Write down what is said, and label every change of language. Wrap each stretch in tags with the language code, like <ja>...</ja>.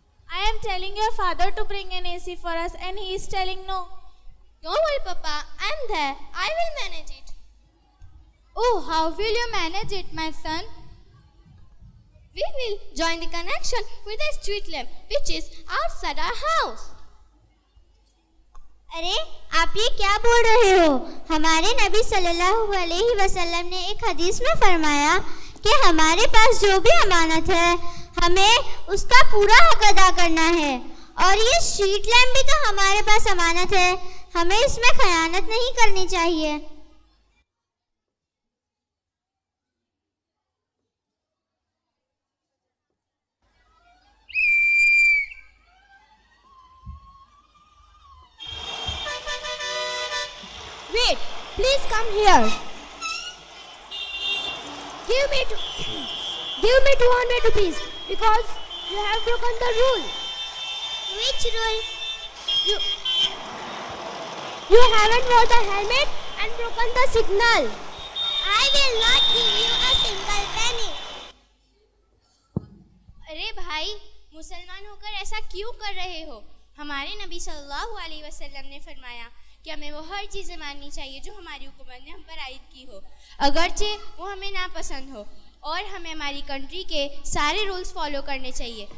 <en>I am telling your father to bring an AC for us and he is telling no. Don't worry, Papa. I am there. I will manage it. Oh, how will you manage it, my son? We will join the connection with a street lamp which is outside our house.</en> <hi>अरे आप ये क्या बोल रहे हो? हमारे नबी सल्लल्लाहु अलैहि वसल्लम ने एक हदीस में फरमाया कि हमारे पास जो भी अमानत है हमें उसका पूरा हक अदा करना है. और ये स्ट्रीट लैम्प भी तो हमारे पास अमानत है, हमें इसमें खयानत नहीं करनी चाहिए.</hi> <en>Wait, please come here. Give me 200 rupees because you have broken the rule. Which rule? You haven't worn the helmet and broken the signal. I will not give you a single penny.</en> <hi>अरे भाई, मुसलमान होकर ऐसा क्यों कर रहे हो? हमारे नबी सल्लल्लाहु अलैहि वसल्लम ने फरमाया कि हमें वो हर चीज़ें माननी चाहिए जो हमारी हुकूमत ने हम पर आयद की हो, अगरचे वो हमें नापसंद हो. और हमें हमारी कंट्री के सारे रूल्स फॉलो करने चाहिए.</hi>